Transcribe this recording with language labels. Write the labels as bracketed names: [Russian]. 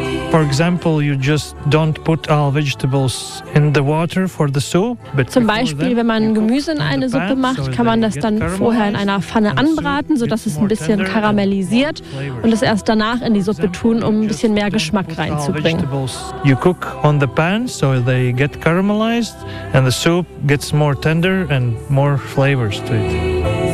[English] For example, you just don't put all vegetables in the water for the soup. [German] But zum Beispiel, wenn man Gemüse in eine Suppe macht, kann man das dann vorher in einer Pfanne anbraten, sodass es ein bisschen karamellisiert und es erst danach in die Suppe tun, um ein bisschen mehr Geschmack reinzubringen. [English] You cook on the pan, so they get caramelized and the soup gets more tender and more flavors to it.